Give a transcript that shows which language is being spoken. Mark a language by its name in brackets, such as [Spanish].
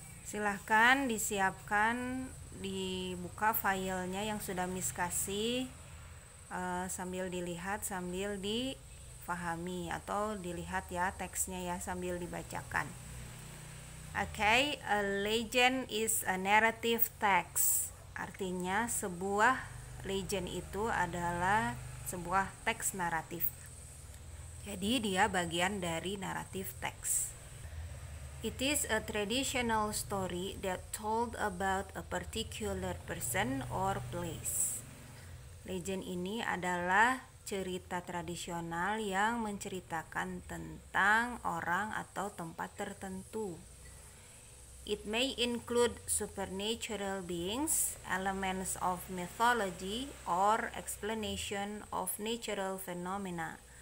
[Indonesian] Silahkan disiapkan, dibuka filenya yang sudah Miss kasih, sambil dilihat, sambil difahami, atau dilihat ya teksnya ya sambil dibacakan. [English] Okay, a legend is a narrative text. [Indonesian] Artinya sebuah legend itu adalah sebuah teks naratif. Jadi dia bagian dari naratif teks. [English] It is a traditional story that told about a particular person or place. [Indonesian] Legend ini adalah cerita tradisional yang menceritakan tentang orang atau tempat tertentu. [English] It may include supernatural beings, elements of mythology, or explanation of natural phenomena.